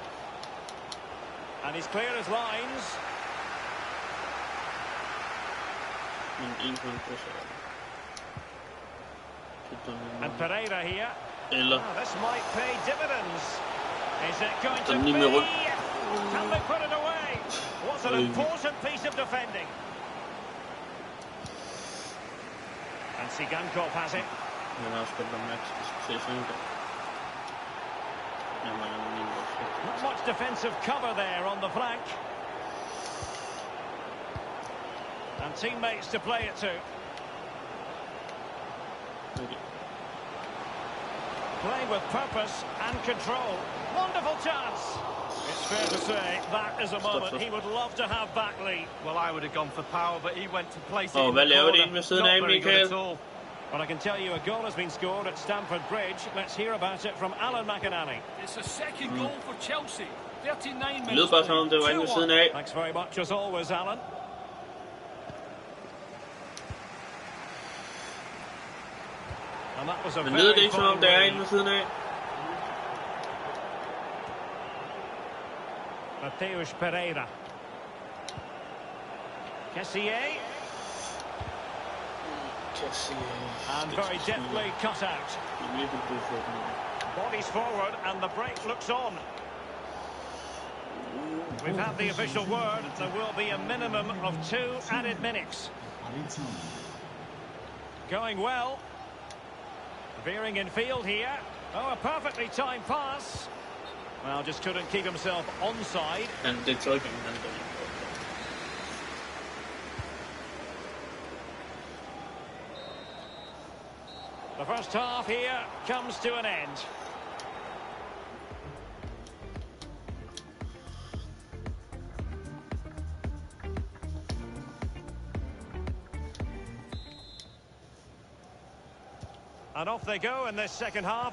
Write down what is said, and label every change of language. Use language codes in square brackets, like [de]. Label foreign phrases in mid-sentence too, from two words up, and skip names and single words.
[en] And he's cleared his lines. And Pereira here. [da] Eller [en] Oh, this might pay dividends. Is it going to [da] Den [en] be? [da] lige med rundt. [en] Can they put it away? What's an important piece of defending? And Sigankov has it. [da] han har spillet om Max. Det skal se sådan der. Jamen, han er lige [en] Not much defensive cover there on the flank. And teammates to play it to. Playing with purpose and control. Wonderful chance. It's fair to say that is a moment he would love to have back, Lee. Well, I would have gone for power, but he went to place it Oh, in the [da] hvad laver de [en] corner. [da] inde ved siden [en] Not [da] af, [en] very good [da] Michael? [en] at all. But I can tell you a goal has been scored at Stamford Bridge. Let's hear about it from Alan McInerney. It's a second goal for Chelsea. 39 [da] Det lød [en] minutes [da] bare som om det [en] played. [da] var inde ved [en] 2-1. [da] siden af. [en] Thanks very much as always, Alan. And that was a [da] Men lyder det [en] very [da] ikke som om [en] fine [da] det er [en] read. [da] inde ved siden af? [en] Mateus Pereira. Kessié. And very deftly cut out. Bodies forward and the break looks on. We've had the official word. There will be a minimum of 2 added minutes. Added time. Going well. Veering in field here. Oh, a perfectly timed pass. Well, just couldn't keep himself onside. [da] Han, det tror jeg ikke, han gør. [en] The first half here comes to an end. And off they go in this second half.